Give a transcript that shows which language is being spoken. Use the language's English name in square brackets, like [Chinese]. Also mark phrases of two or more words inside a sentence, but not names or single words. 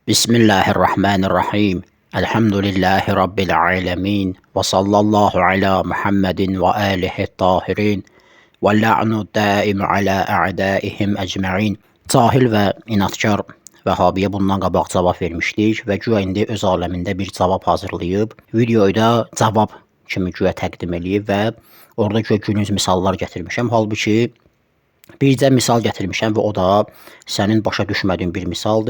[Arabic] بسم الله الرحمن الرحيم. الحمد لله رب العالمين. وصلى الله على محمد وآله الطاهرين. واللعن الدائم على أعدائهم أجمعين. [Azerbaijani] Cahil və inadkar Vəhabiyə bundan qabaq cavab vermişdik və güya indi öz aləmində bir cavab hazırlayıb, videoyu da cavab kimi güya təqdim eləyib və orada güya günüz misallar gətirmişəm. Halbuki bircə misal gətirmişəm və o da sənin başa düşmədiyin bir misaldır.